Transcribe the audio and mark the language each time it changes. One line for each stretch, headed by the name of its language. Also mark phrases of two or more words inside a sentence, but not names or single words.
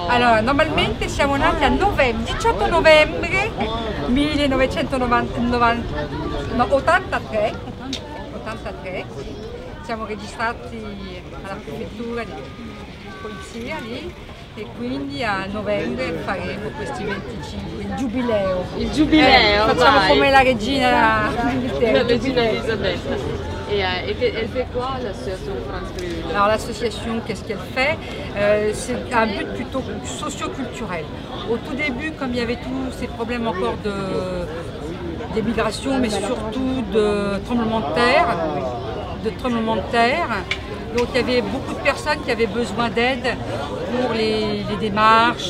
Italian: Allora, normalmente siamo nati a 18 novembre 1983, siamo registrati alla prefettura di polizia lì e quindi a novembre faremo questi 25, il giubileo. Il giubileo, facciamo vai. come la regina d'Inghilterra. La regina Elisabetta.
French: Et elle fait quoi l'association France Friuli? Alors l'association, qu'est-ce qu'elle fait? C'est un but plutôt socio-culturel. Au tout début, comme il y avait tous ces problèmes encore d'émigration, mais surtout de tremblements de terre, donc il y avait beaucoup de personnes qui avaient besoin d'aide pour les démarches.